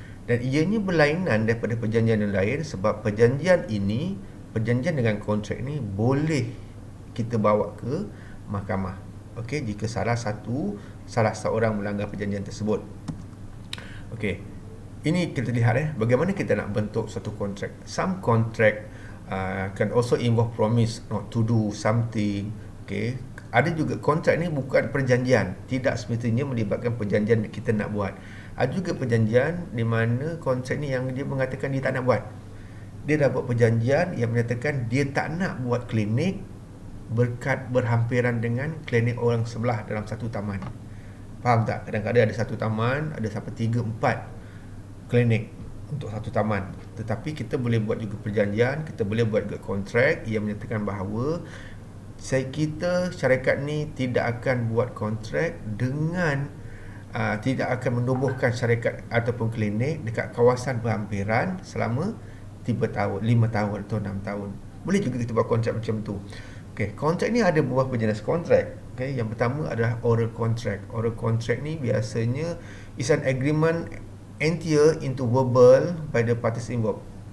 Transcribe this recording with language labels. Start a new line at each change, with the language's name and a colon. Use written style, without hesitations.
Malay: Dan ianya berlainan daripada perjanjian yang lain, sebab perjanjian dengan kontrak ni boleh kita bawa ke mahkamah. Okey, jika salah seorang melanggar perjanjian tersebut. Okey, ini kita lihat bagaimana kita nak bentuk satu kontrak.
English: Some contract can also involve promise not to do something.
Malay: Okey, ada juga kontrak ni bukan perjanjian, tidak semestinya melibatkan perjanjian kita nak buat. Ada juga perjanjian di mana kontrak ni yang dia mengatakan dia tak nak buat. Dia dah buat perjanjian yang menyatakan dia tak nak buat klinik berhampiran dengan klinik orang sebelah dalam satu taman. Faham tak? Kadang-kadang ada satu taman, ada sampai 3-4 klinik untuk satu taman. Tetapi kita boleh buat juga perjanjian, kita boleh buat juga kontrak yang menyatakan bahawa kita syarikat ni tidak akan buat kontrak dengan tidak akan menubuhkan syarikat ataupun klinik dekat kawasan berhampiran selama 3 tahun, 5 tahun atau 6 tahun. Boleh juga kita buat kontrak macam tu. Okey, kontrak ni ada beberapa jenis kontrak. Okey, yang pertama adalah oral contract.
English: Oral contract
Malay: ni biasanya
English: is an agreement entered into verbal by the parties involved.